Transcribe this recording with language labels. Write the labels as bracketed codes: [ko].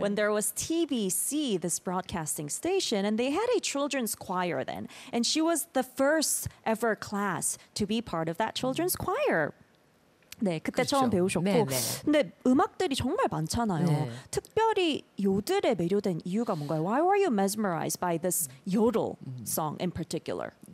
[en] when there was TBC, this broadcasting station, and they had a children's choir then. And she was the first ever class to be part of that children's choir. [ko] 네, 그때 그렇죠. 처음 배우셨고 네네. 근데 음악들이 정말 많잖아요. 네. 특별히 요들에 매료된 이유가 뭔가요? [en] Why were you mesmerized by this yodel song in particular?